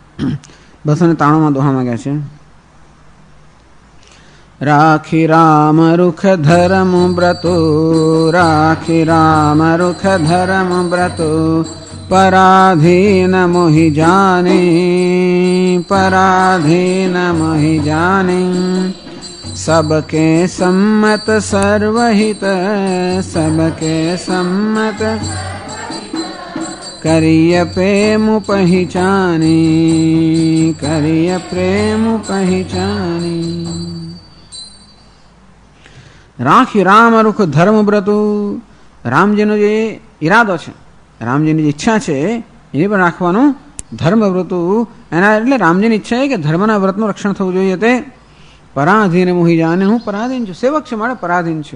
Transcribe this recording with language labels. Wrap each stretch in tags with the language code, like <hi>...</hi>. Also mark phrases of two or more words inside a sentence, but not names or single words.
<gu>293 દોહા માંગ્યા છે.</gu> <awa>राखी राम रुख धर्म व्रतो, राखी राम रुख धर्म व्रतो, पराधीन मोही जानी, पराधीन मोही जानी, પરાધીન મોહી જાની, सबके सम्मत सर्वहित, सबके सम्मत करिय प्रेम पहिचानी, करिय प्रेम पहिचानी. राखी राम रुख धर्म व्रतुं,</awa> <gu>રામજીનો જે ઈરાદો છે, રામજીની જે ઈચ્છા છે એ પણ રાખવાનું. ધર્મ વ્રતું એના એટલે રામજીની ઈચ્છા છે કે ધર્મના વ્રતનું રક્ષણ થવું જોઈએ.</gu> <awa>ते पराधीन मोही जाने,</awa> <gu>હું પરાધીન છું, સેવક છે મારે પરાધીન છું.</gu>